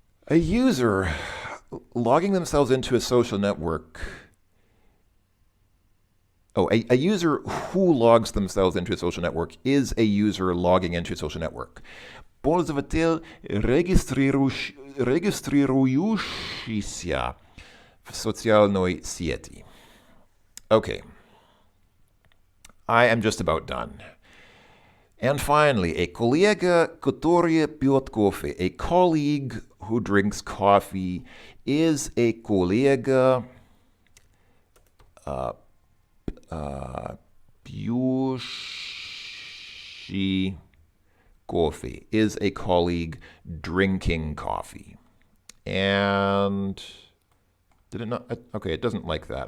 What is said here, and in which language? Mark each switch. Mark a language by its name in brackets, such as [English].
[English] A user logging themselves into a social network. Oh, a user who logs themselves into a social network is a user logging into a social network. [Russian] Пользователь, регистрирующийся в социальной сети. [English] Okay. I am just about done. And finally, a [Russian] коллега, который пьет кофе. [English] A colleague who drinks coffee is a [Russian] коллега пьющий кофе. [English] Is a colleague drinking coffee. And did it not? Okay, it doesn't like that.